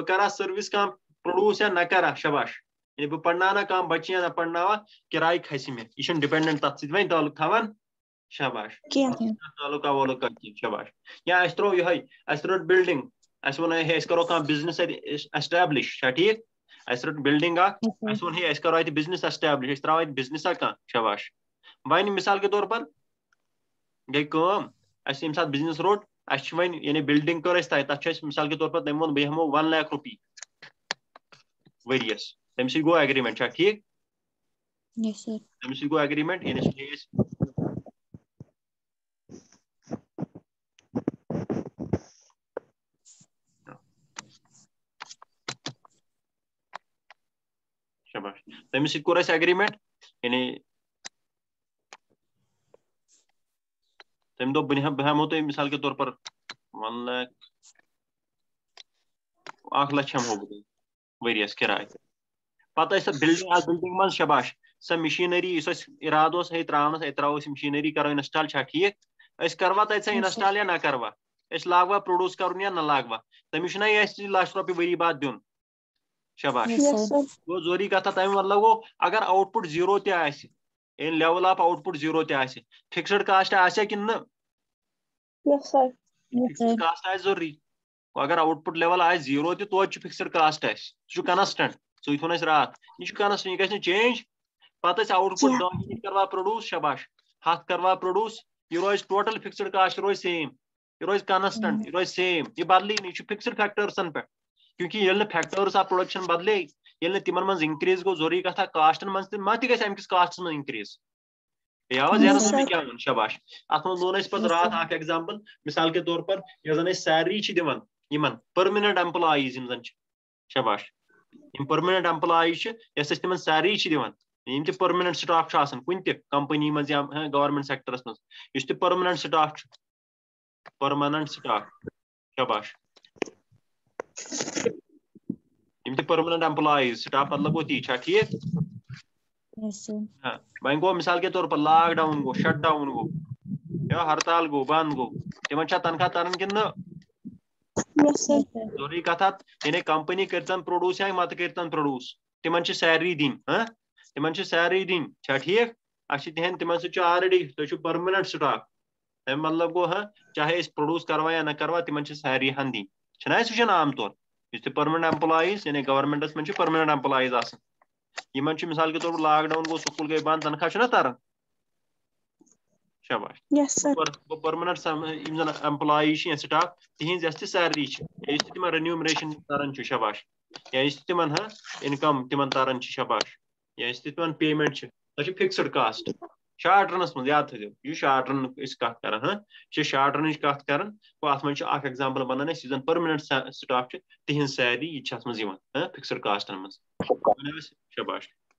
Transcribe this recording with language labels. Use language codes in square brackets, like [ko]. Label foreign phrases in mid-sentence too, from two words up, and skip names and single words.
[ks] کرٕ ہا سٔروِس کانٛہہ پروڈیوس یا نہ کرٕ ہا شاباش یعنی بہٕ پرناونا کانٛہہ بچہٕ یا نہ پرناوا کِراے کھسہِ مےٚ یہِ چھُنہٕ ڈِپینڈنٹ تتھ سۭتۍ وۄنۍ تعلق تھاوان شاباش تعلقہ وولُکہ کینٛہہ شاباش یا اَسہِ ترٛوو یِہوے اَسہِ رٔٹ بِلڈِنٛگ اَسہِ ووٚن ہے أسۍ کرو کانٛہہ بِزنس اتہِ ایسٹیبلِش چھا ٹھیٖک اَسہِ رٔٹ بِلڈِنٛگ اکھ اَسہِ ووٚن ہے أسۍ کرو اتہِ بِزنس ایسٹیبلِش أسۍ تراوو اتہِ بِزنسا کانٛہہ شاباش وۄنۍ [ur] مثال کے طور پر [ks] گٔے کٲم اَسہِ ییٚمہِ ساتہٕ بِزنس روٚٹ اَسہِ چھِ وۄنۍ یعنی بِلڈِنٛگ کٔر اَسہِ تَتہِ تتھ چھُ اَسہِ [ur] مثال کے طور پر [ks] تٔمۍ ووٚن بہٕ ہٮ۪مو 1 lakh رۄپیہِ ؤرِیَس تَمہِ سۭتۍ گوٚو ایگریمنٹ چھا ٹھیٖک تَمہِ سۭتۍ گوٚو ایگریمنٹ یعنی سُہ ہیٚیہِ أسۍ شاباش تٔمِس سۭتۍ کوٚر اَسہِ ایگریمنٹ یعنی تٔمۍ دوٚپ بہٕ ہٮ۪مو تۄہہِ [ur] مثال کے طور پر [ks] 1 lakh 1 لچھ ہٮ۪مہو بہٕ تۄہہِ ؤرِیَس کِراے پتہٕ ٲسۍ سۄ بِلڈِنٛگ اتھ بِلڈِنٛگ منٛز شاباش سۄ مِشیٖنٔری یُس اَسہِ اِرادٕ اوس ہے تراونس اتہِ تراوو أسۍ مِشیٖنٔری کرو اِنسٹال چھا ٹھیٖک أسۍ کروا تَتہِ سۄ اِنسٹال یا نہ کروا أسۍ لاگوا پروڈیوس کرُن یا نہ لاگوا تٔمِس چھُنہ یہِ اَسہِ 1 لچھ رۄپیہِ ؤری بعد دیُن شاباش گوٚو ضروٗری کتھا تَمیُک مطلب گوٚو اگر [en] output zero [ks] تہِ آسہِ یعنی [en] level of output zero [ks] تہِ آسہِ [en] fixed cost [ks] آسیا کِنہٕ نہٕ [en] fixed cost [ks] آسہِ ضروٗری اگر [en] output level [ks] آسہِ زیٖرو تہِ توتہِ چھُ [en] fixed cost [ks] اَسہِ سُہ چھُ کنسٹنٹ سُے تھوٚون اَسہِ راتھ یہِ چھُ کنسٹنٹ یہِ گژھِ نہٕ چینج پتہٕ ٲسۍ [en] output 10 unit [ks] کروا پروڈیوس شاباش 100 کروا پروڈیوس یہِ روزِ [en] total fixed cost [ks] روزِ سیم یہِ روزِ کنسٹنٹ یہِ روزِ سیم یہِ بدلے نہٕ یہِ چھُ [en] fixed factors [ks] پٮ۪ٹھ کیونکہِ ییٚلہِ نہٕ [en] factors of production [ks] بدلے ییٚلہِ نہٕ تِمن منٛز انکریز گوٚو ضروٗری کتھا کاسٹن منٛز تہِ ما تہِ گژھِ امہِ کِس کاسٹس منٛز انکریز آوا ذہنس منٛز کیٛاہ ووٚن شاباش اتھ منٛز ووٚن اَسہِ پتہٕ راتھ اکھ ایگزامپل [ur] مثال کے طور پر [ks] یۄس زن أسۍ سیلری چھِ دِوان یِمن [en] permanent employees [ks] یِم زن چھِ شاباش یِم [en] permanent employees [ks] چھِ یۄس أسۍ تِمن سیلری چھِ دِوان یِم تہِ [en] permanent staff [ks] چھُ آسان کُنہِ تہِ کمپنی منٛز یا [en] government sectors [ks] منٛز یُس تہِ [en] permanent staff [ks] چھُ [en] permanent staff [ks] شاباش یِم تہِ [en] permanent employees staff [ks] مطلب گوٚو تی چھا ٹھیٖک وۄنۍ گوٚو [ur] مثال کے طور پر [en] lock down [ks] گوٚو [en] shut down [ks] گوٚو یا ہڑتال گوٚو بنٛد گوٚو تِمن چھا تنخواہ تران کِنہٕ نہٕ ضروٗری کتھا یعنی کمپنی کٔرتن پروڈیوس یا مت کٔرتن پروڈیوس تِمن چھِ سیلری دِنۍ تِمن چھِ سیلری دِنۍ چھا ٹھیٖک اَسہِ چھِ تِہنٛدۍ تِمن سۭتۍ چھُ آلریڈی تُہۍ چھِو [en] permanent staff [ks] تَمیُک مطلب گوٚو چاہے أسۍ پروڈیوس کروا یا نہ کروا تِمن چھِ سیلری ہن دِنۍ چھِنہ اَسہِ وٕچھان عام طور یُس تہِ [en] permanent employees [ks] یعنی گورمنٹس منٛز چھِ [en] permanent employees [ks] آسان یِمن چھُ [ur] مثال کے طور پر [en] lock down [ks] گوٚو سکوٗل گٔے بنٛد تنخواہ چھُنہ تران شاباش گوٚو پٔرمِننٹ یِم زن ایمپلاییٖز چھِ یا سٹاف تِہنٛز یۄس تہِ سیلری چھِ یا یُس تہِ تِمن رِنیومریشن تران چھُ شاباش یا یُس تہِ تِمن انکم تِمن تران چھِ شاباش یا یُس تہِ تِمن پیمنٹ چھِ سۄ چھِ [en] fixed cost short runs [ks] منٛز یاد تھٲیزیو یہِ چھُ [en] short run [ks] أسۍ کتھ کران یہِ چھِ [en] short run's [ks] کتھ کران گوٚو اتھ منٛز چھُ اکھ ایگزامپل بنان اَسہِ یُس زن [en] permanent staff [ks] چھُ تِہنٛز سیلری یہِ چھِ اتھ منٛز یِوان [en] fixed costs [ks] منٛز شاباش